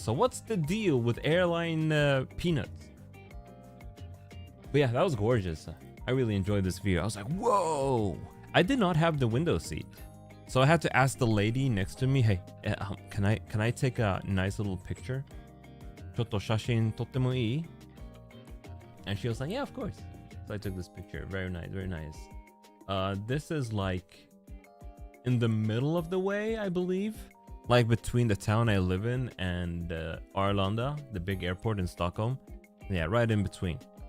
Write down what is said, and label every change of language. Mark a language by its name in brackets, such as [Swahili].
[English] So what's the deal with airline peanuts? But yeah, that was gorgeous. I really enjoyed this view. I was like, whoa! I did not have the window seat. So I had to ask the lady next to me, hey, can I take a nice little picture? [Japanese] ちょっと写真撮ってもいい? [English] And she was like, yeah, of course. So I took this picture. Very nice, very nice. This is like in the middle of the way, I believe. Like between the town I live in and Arlanda, the big airport in Stockholm. Yeah, right in between.